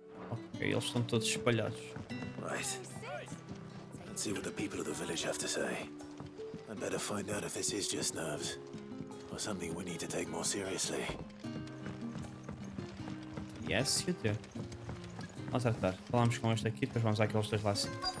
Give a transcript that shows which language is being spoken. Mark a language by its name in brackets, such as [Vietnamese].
[Portuguese] Ok, eles estão todos espalhados. [English] Right. Let's see what the people of the village have to say. I'd better find out if this is just nerves, or something we need to take more seriously. Yes, you do. [Portuguese] Vamos tratar. Falamos com este aqui, depois vamos àqueles dois lá assim.